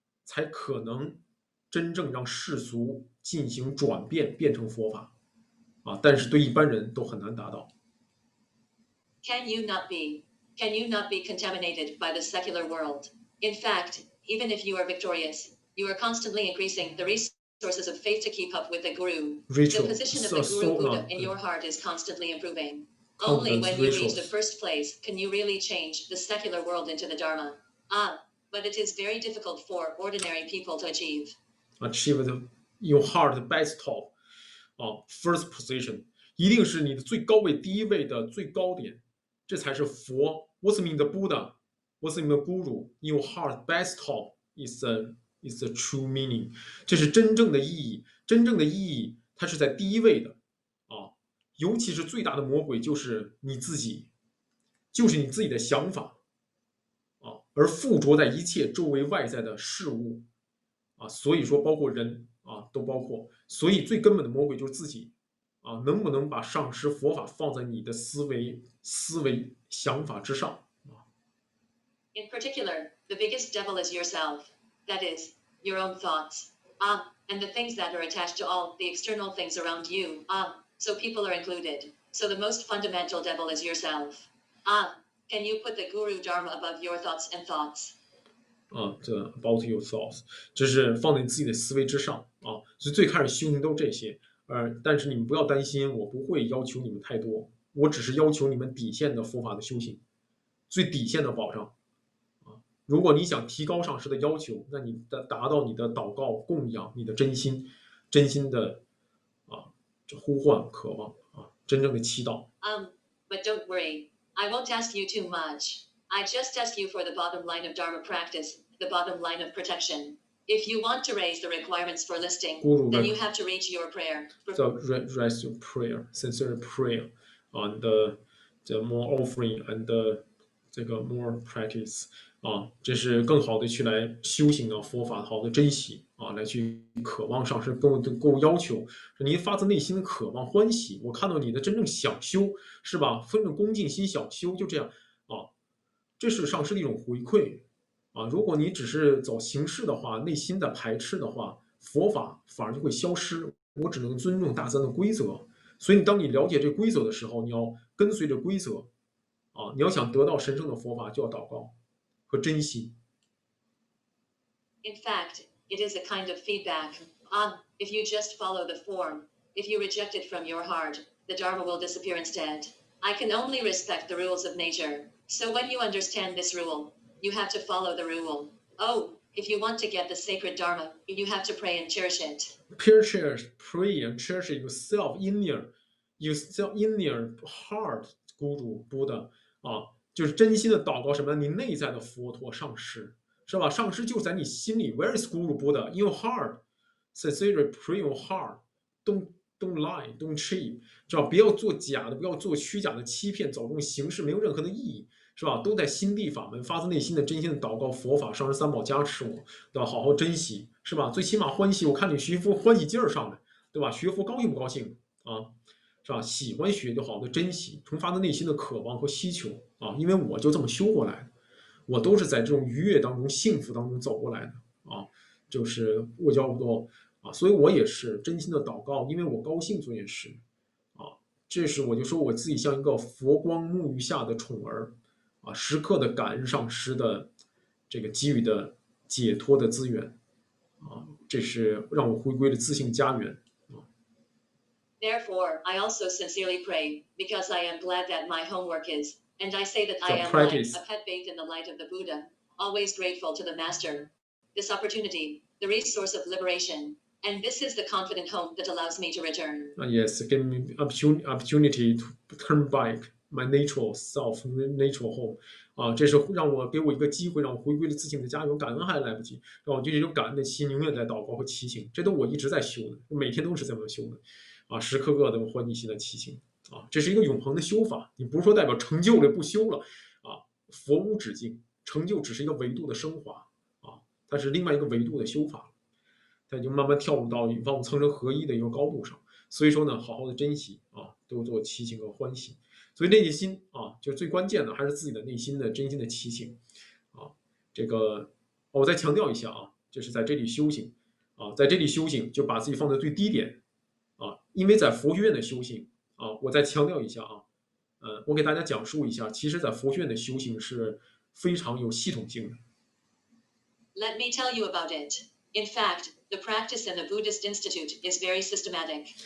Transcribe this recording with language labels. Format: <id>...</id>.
<zh>才可能真正让世俗进行转变，变成佛法啊！但是对一般人都很难达到。</zh> <en>Can you not be contaminated by the secular world? In fact, even if you are victorious, you are constantly increasing the resources of faith to keep up with the Guru. The position of the Guru Buddha in your heart is constantly improving. Only when you reach the first place can you really change the secular world into the Dharma. But it is very difficult for ordinary people to achieve. Achieve your heart best top, first position，</en> <zh>一定是你的最高位第一位的最高点，这才是佛。</zh> <en>What's mean the Buddha? What's mean the Guru? Your heart best top is the true meaning。</en> <zh>这是真正的意义，真正的意义它是在第一位的啊。尤其是最大的魔鬼就是你自己，就是你自己的想法。而附着在一切周围外在的事物所以说包括人都包括，所以最根本的魔鬼就是自己能不能把上师佛法放在你的思维想法之上</zh> <en>In particular, the biggest devil is yourself, that is, your own thoughts, and the things that are attached to all the external things around you, so people are included. So the most fundamental devil is yourself. Can you put the Guru Dharma above your thoughts and thoughts?</en> <zh>这</zh> <en>about your thoughts，</en> <zh>这是放在你自己的思维之上啊。所以最开始修行都这些，但是你们不要担心，我不会要求你们太多，我只是要求你们底线的佛法的修行，最底线的保障啊。如果你想提高上师的要求，那你达到你的祷告供养，你的真心的这呼唤渴望真正的祈祷。</zh> <en>But don't worry, I won't ask you too much. I just ask you for the bottom line of Dharma practice, the bottom line of protection. If you want to raise the requirements for listing, then you have to reach your prayer. So raise your prayer, sincere prayer, and the more offering and</en> <zh>这个</zh> <en>more practice</en> <zh>这是更好的去来修行佛法，好的珍惜来去渴望上师跟我要求，你发自内心的渴望欢喜，我看到你的真正想修，是吧？分着恭敬心想修，就这样这是上师的一种回馈如果你只是走形式的话，内心的排斥的话，佛法反而就会消失。我只能尊重大自然的规则，所以当你了解这规则的时候，你要跟随着规则你要想得到神圣的佛法，就要祷告和珍惜。</zh> <en>In fact, it is a kind of feedback. If you just follow the form, if you reject it from your heart, the Dharma will disappear instead. I can only respect the rules of nature. So when you understand this rule, you have to follow the rule. If you want to get the sacred Dharma, you have to pray and cherish it. Pray and cherish yourself in your heart, Guru Buddha</en> <zh>就是真心的祷告什么？你内在的佛陀上师，是吧？上师就在你心里。</zh> <en>Where is Guru Buddha? In your heart. Sincerely pray your heart. Don't lie, don't cheat，</en> <zh>是吧？不要做假的，不要做虚假的欺骗，走这种形式没有任何的意义，是吧？都在心地法门，发自内心的真心的祷告佛法，上师三宝加持我，对吧？好好珍惜，是吧？最起码欢喜，我看你学佛欢喜劲儿上来，对吧？学佛高兴不高兴是吧？喜欢学就好的珍惜，从发自内心的渴望和希求因为我就这么修过来的，我都是在这种愉悦当中、幸福当中走过来的就是我叫做所以我也是真心的祷告，因为我高兴做件事这是我就说我自己像一个佛光沐浴下的宠儿时刻的感恩上师的这个给予的解脱的资源这是让我回归了自性家园。</zh> <en>Therefore, I also sincerely pray, because I am glad that my homework is, and I say that I am practice. like a pet bathed in the light of the Buddha, always grateful to the Master. This opportunity, the resource of liberation, and this is the confident home that allows me to return. Yes, give me opportunity to turn back my natural self, natural home.</en> <zh>这是给我一个机会，让我回归了自性的家园，感恩还来不及，让我就这种感恩的心永远在祷告和祈请，这都我一直在修的，每天都是这么修的。时刻刻的欢喜心的祈请这是一个永恒的修法，你不是说代表成就了不修了佛无止境，成就只是一个维度的升华它是另外一个维度的修法，它已经慢慢跳入到万物苍生合一的一个高度上。所以说呢，好好的珍惜多做祈请和欢喜。所以内心就最关键的还是自己的内心的真心的祈请这个我再强调一下就是在这里修行在这里修行就把自己放在最低点因为在佛学院的修行我再强调一下我给大家讲述一下，其实在佛学院的修行是非常有系统性的。</zh> <en>Let me tell you about it. In fact, the practice in the Buddhist Institute is very systematic.</en>